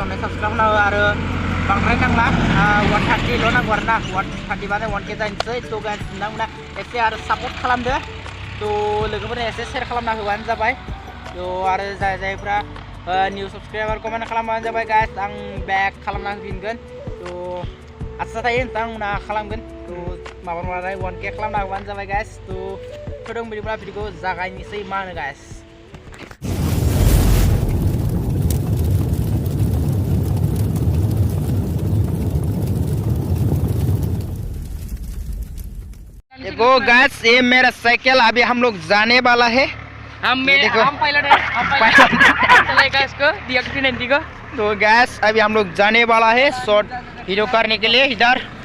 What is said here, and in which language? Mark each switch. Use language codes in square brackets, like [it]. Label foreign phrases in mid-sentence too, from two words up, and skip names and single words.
[brx] अन्नानै साबस्क्राइब खालामना हो आरो बांद्राय नांला 130 ल' नांगौ आरोना 130 बानो 1K जानोसै तो गाइस नोंथांमोना एसे आरो सापर्ट खालामदो तो लोगोफोरनो एसे शेयार खालामना होबानो जाबाय तो आरो जायफ्रा [en] new subscriber [brx] कमेन्ट खालामबानो जाबाय गाइस आं बेक खालामना होफिनगोन तो आसा थायो नोंथांमोना खालामगोन तो माबानानै 1K खालामना होबानो जाबाय गाइस तो फैदों बिदिब्ला भिडियोखौ जागायनोसै मा होनो गाइस [hi] देखो गाइस ये मेरा साइकिल अभी हम लोग जाने वाला है हम पायलट है चलेगा इसको DX90 को तो गाइस अभी हम लोग जाने वाला है [en] short video [hi] करने के लिए इधर